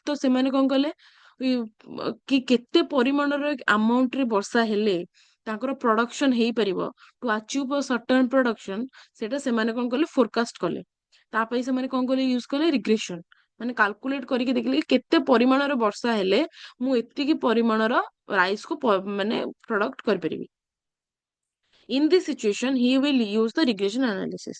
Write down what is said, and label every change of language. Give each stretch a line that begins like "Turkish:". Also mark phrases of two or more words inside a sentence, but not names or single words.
Odia: ତ ସେମାନେ କଣ କଲେ, କି କେତେ ପରିମାଣର ଆମାଉଣ୍ଟରେ ବର୍ଷା ହେଲେ ତାଙ୍କର ପ୍ରଡକ୍ସନ ହେଇପାରିବ,
English: to achieve a certain production,
Odia: ସେଟା ସେମାନେ କଣ କଲେ, ଫୋରକାଷ୍ଟ କଲେ। ତା ପାଇଁ ସେମାନେ କଣ କଲେ, ୟୁଜ କଲେ ରିଗ୍ରେସନ। ମାନେ କାଲକୁଲେଟ କରିକି ଦେଖିଲେ କି କେତେ ପରିମାଣର ବର୍ଷା ହେଲେ ମୁଁ ଏତିକି ପରିମାଣର ରାଇସ୍ କୁ ମାନେ ପ୍ରଡକ୍ଟ କରିପାରିବି।
English: In this situation, he will use the regression analysis।